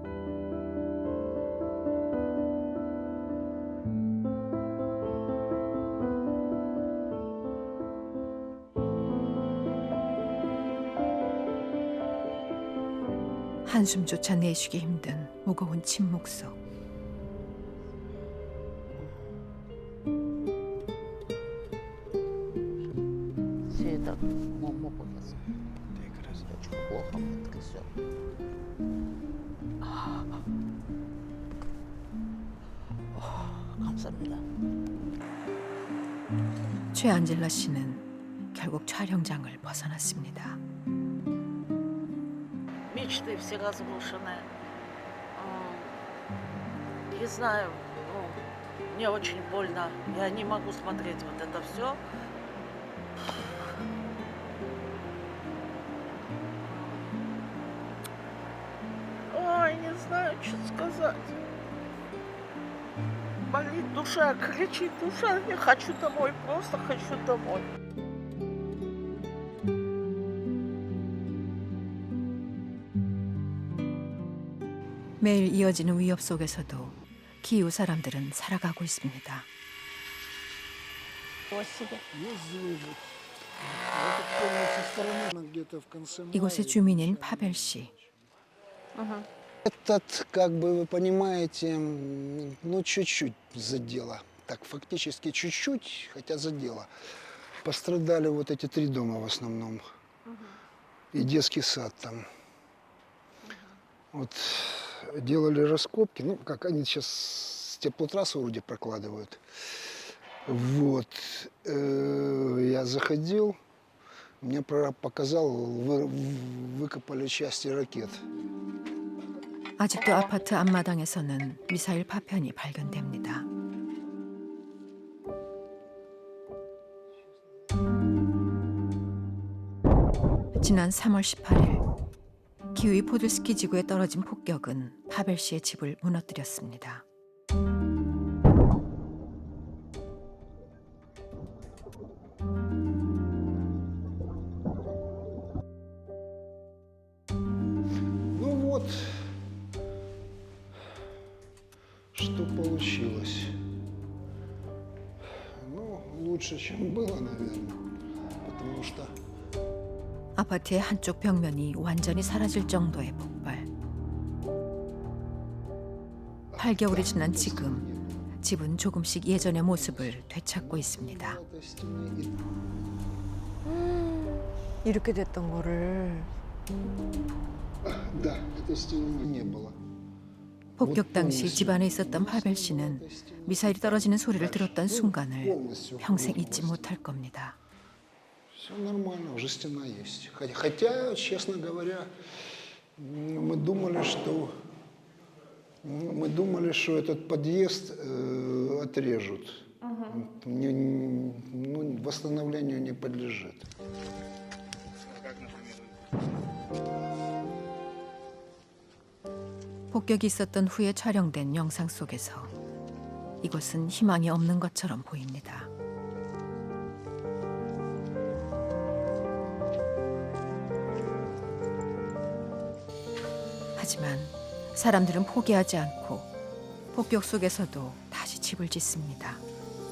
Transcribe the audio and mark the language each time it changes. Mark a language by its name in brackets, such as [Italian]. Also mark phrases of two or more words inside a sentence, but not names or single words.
[Korean] 한숨조차 내쉬기 힘든 무거운 침묵 속 [Russian] Света, мог у нас. Очень плохо все. [Korean] 감사합니다. 최안젤라 씨는 결국 촬영장을 벗어났습니다. [Russian] Мечты все разрушены. Не знаю, мне очень больно. Я не могу смотреть вот это все. Ой, не знаю, что сказать. Болит душа, кричит душа. Я хочу домой, просто хочу домой. [Korean] 매일 이어지는 위협 속에서도 키이우 사람들은 살아가고 있습니다. 이곳의 주민인 파벨 씨. [Russian] Этот, как бы вы понимаете, ну чуть-чуть задело. Так, фактически чуть-чуть, хотя задело. Пострадали вот эти 3 дома в основном. И детский сад там. Вот делали раскопки, ну как они сейчас теплотрассу вроде прокладывают. Вот. Я заходил, мне прораб показал, выкопали части ракет. [Korean] 아직도 아파트 앞마당에서는 미사일 파편이 발견됩니다. 지난 3월 18일 키우이 포들스키 지구에 떨어진 폭격은 파벨 씨의 집을 무너뜨렸습니다. [Russian] Ну вот, что получилось. Ну, лучше, чем было, наверное, потому что [Korean] 아파트의 한쪽 벽면이 완전히 사라질 정도의 폭발. 8개월이 지난 지금 집은 조금씩 예전의 모습을 되찾고 있습니다. 이렇게 됐던 거를. [Russian] Да, этой стены не было. [Korean] 폭격 당시 집안에 있었던 파벨 씨는 미사일이 떨어지는 소리를 들었던 순간을 평생 잊지 못할 겁니다. [Russian] Все нормально, уже стена есть. Хотя, честно говоря, мы думали, что этот подъезд отрежут. Ну, восстановлению не подлежит. [Korean] 폭격이 있었던 후에 촬영된 영상 속에서 이곳은 희망이 없는 것처럼 보입니다. 하지만 사람들은 포기하지 않고 폭격 속에서도 다시 집을 짓습니다.